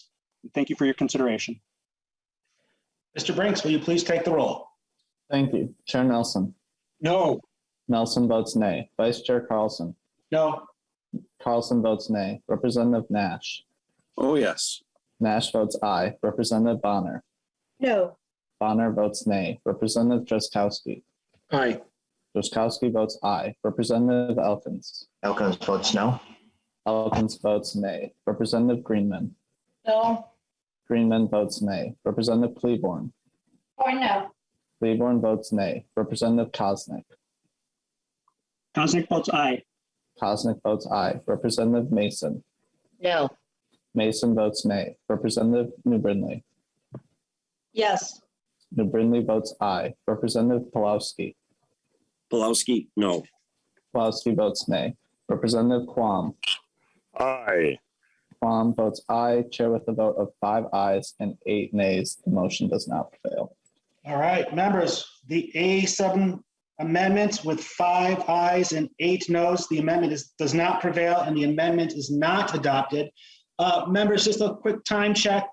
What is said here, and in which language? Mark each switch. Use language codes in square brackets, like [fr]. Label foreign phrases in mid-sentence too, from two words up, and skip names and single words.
[en] And thank you for your consideration. Mr. Brinks, will you please take the roll? Thank you. Chair Nelson. No. Nelson votes nay. Vice Chair Carlson. No. Carlson votes nay. Representative Nash. Oh, yes. Nash votes aye. Representative Bonner. No. Bonner votes nay. Representative Drazkowski. Aye. Drazkowski votes aye. Representative Elkins. Elkins votes no. Elkins votes nay. Representative Greenman. No. Greenman votes nay. Representative Cleburne. Or no. Cleburne votes nay. Representative Kosnick. Kosnick votes aye. Kosnick votes aye. Representative Mason. No. Mason votes nay. Representative New Brindley. Yes. New Brindley votes aye. Representative Pulowski. Pulowski, no. Pulowski votes nay. Representative Quam. Aye. Quam votes aye. Chair with a vote of 5 ayes and 8 nays. The motion does not prevail. All right, members, the A7 amendment with 5 ayes and 8 noes. The amendment does not prevail and the amendment is not adopted. Members, just a quick time check.